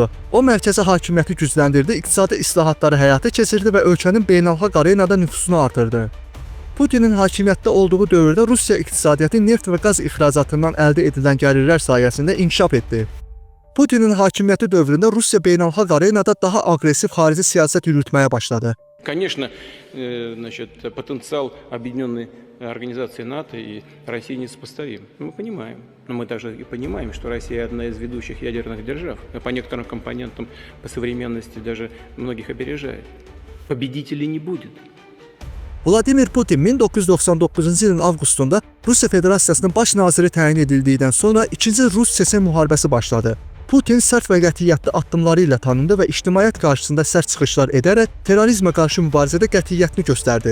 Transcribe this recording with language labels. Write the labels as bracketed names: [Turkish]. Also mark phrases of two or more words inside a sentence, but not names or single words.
[Azerbaijani] O, mərkəzi hakimiyyəti gücləndirdi, iqtisadi islahatları həyata keçirdi və ölkənin beynəlxalq arenada nüfuzunu artırdı. Putinin hakimiyyətdə olduğu dövrdə Rusiya iqtisadiyyatı neft və qaz ixracatından əldə edilən gəlirlər sayəsində inkişaf etdi. Putinin hakimiyyəti dövründə Rusiya beynəlxalq arenada daha aqressiv xarici siyasət yürütməyə başladı. [Russian] Конечно, потенциал объединенной организации НАТО и России несопоставим. Мы понимаем. Но мы также и понимаем, что Россия одна из ведущих ядерных держав. По некоторым компонентам, по современности даже многих опережает. Победителей не будет. [Azerbaijani] Vladimir Putin 1999-cu ilin avqustunda Rusiya Federasiyasının baş naziri təyin edildikdən sonra 2-ci Rus-Çeçen müharibəsi başladı. Putin sərt və qətiyyətli addımları ilə tanındı və ictimaiyyət qarşısında sərt çıxışlar edərək terrorizmə qarşı mübarizədə qətiyyətini göstərdi.